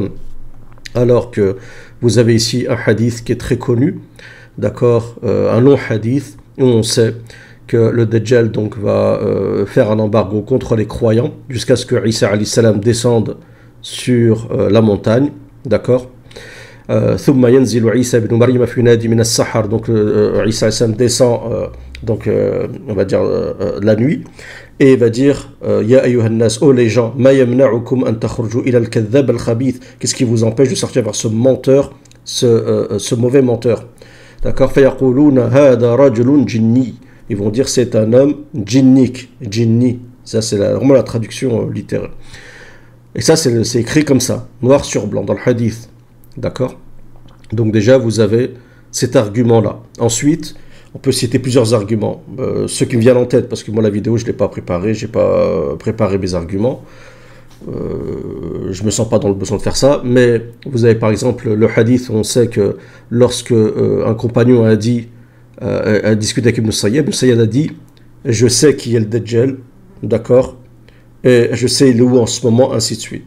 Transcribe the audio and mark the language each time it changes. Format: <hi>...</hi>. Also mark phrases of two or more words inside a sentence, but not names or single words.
<fr>Alors que vous avez ici un hadith qui est très connu, d'accord, un long hadith où on sait que le Dajjal donc va faire un embargo contre les croyants jusqu'à ce que Isa</fr> <ar>عليه السلام</ar> <fr>descende sur la montagne, d'accord.</fr> <ar>ثم ينزل عيسى بن مريم في نادي من السحر,</ar> <fr>donc Isa</fr> <ar>عليه السلام</ar> <fr>descend donc on va dire la nuit, et il va dire</fr> <ar>يا أيها الناس,</ar> <fr>oh les gens,</fr> <ar>ما يمنعكم أن تخرجوا إلى الكذاب الخبيث,</ar> <fr>qu'est-ce qui vous empêche de sortir vers ce menteur, ce mauvais menteur, d'accord.</fr> <ar>فيقولون هذا رجل جني,</ar> <fr>ils vont dire c'est un homme djinnique, jinni, ça c'est vraiment la traduction littéraire, et ça c'est écrit comme ça, noir sur blanc dans le hadith, d'accord. Donc déjà vous avez cet argument là. Ensuite on peut citer plusieurs arguments, ceux qui me viennent en tête, parce que moi la vidéo je ne l'ai pas préparée, j'ai pas préparé mes arguments, je me sens pas dans le besoin de faire ça, mais vous avez par exemple le hadith, on sait que lorsque un compagnon a dit, a discuté avec Ibn Sayyad a dit je sais qui est le Dajjal, d'accord, et je sais il est où en ce moment, ainsi de suite.</fr>